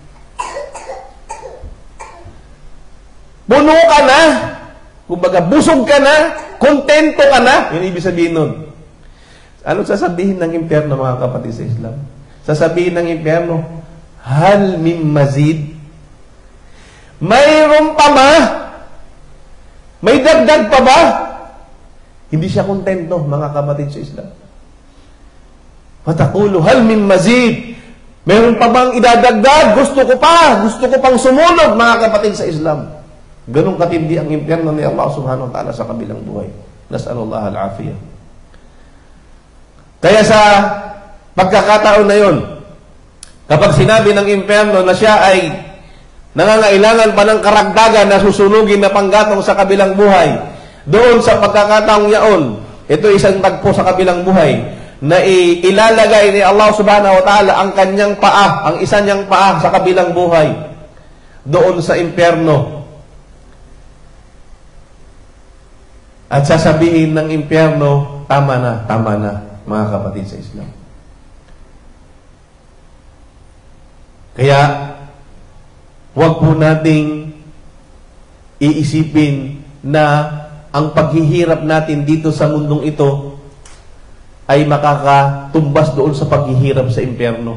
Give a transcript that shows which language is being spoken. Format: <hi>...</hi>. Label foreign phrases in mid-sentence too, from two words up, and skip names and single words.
<tl>Puno ka na? Kumbaga, busog ka na? Kontento ka na? Yun ibig sabihin nun. Anong sasabihin ng impyerno, mga kapatid sa Islam? Sasabihin ng impyerno,</tl> <ar>هل من مزيد?</ar> <tl>Mayroon pa ba? May dagdag pa ba? Hindi siya kontento, mga kapatid sa Islam.</tl> <ar>فتقولُ، هل من مزيد?</ar> <tl>Mayroon pa bang idadagdag? Gusto ko pa. Gusto ko pang sumunod, mga kapatid sa Islam. Ganong katindi ang impyerno ni Allah</tl> <ar>سبحانه وتعالى</ar> <tl>sa kabilang buhay.</tl> <ar>نسأل الله العافية.</ar> <tl>Kaya sa pagkakataon na yon, kapag sinabi ng impyerno na siya ay nangangailangan pa ng karagdagan na susunugin na panggatong sa kabilang buhay, doon sa pagkakataong yaon, ito isang tagpo sa kabilang buhay, na ilalagay ni Allah</tl> <ar>سبحانه وتعالى</ar> <tl>ang kanyang paa, ang isa niyang paa sa kabilang buhay, doon sa impyerno. At sasabihin ng impyerno, tama na, mga kapatid sa Islam. Kaya, huwag po nating iisipin na ang paghihirap natin dito sa mundong ito ay makakatumbas doon sa paghihirap sa impyerno.</tl>